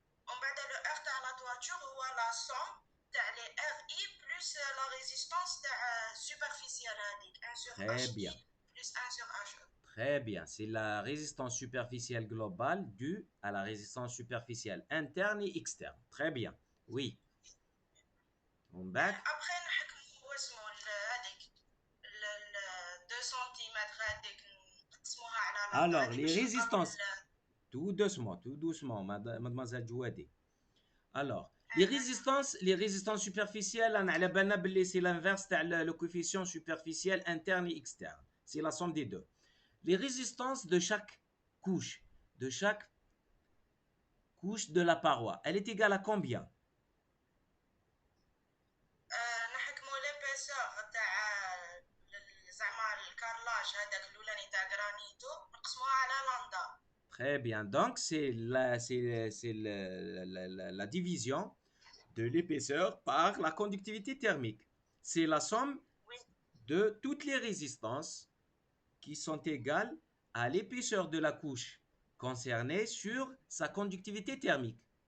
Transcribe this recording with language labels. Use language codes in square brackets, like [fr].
[fr] on va dire le R de la toiture ou la somme les RI plus la résistance superficielle, 1 sur Très bien. HI plus 1 sur HE. Très bien. C'est la résistance superficielle globale due à la résistance superficielle interne et externe. Très bien. Oui. On back. [ar] Après, نحكموا اسمه هذيك 2 سنتيمتر هذيك نقسموها على لا [fr] Alors, [ar] هذيك [fr] les [ar] باش نلقاو [fr] résistances. Tout doucement, mademoiselle Jouadi. Alors, les résistances superficielles, on a la بالنا باللي c'est l'inverse تاع le coefficient superficiel interne et externe. C'est la somme des deux. Les résistances de chaque couche de la paroi, elle est égale à combien? [ar] نحكموا l'épaisseur تاع زعما الكارلاج هذاك الاولاني تاع غرانيتو نقسموها على لاندا. [fr] Très bien. Donc, c'est la division de l'épaisseur par la conductivité thermique. C'est la somme Oui. de toutes les résistances qui sont égales à l'épaisseur de la couche concernée sur sa conductivité thermique.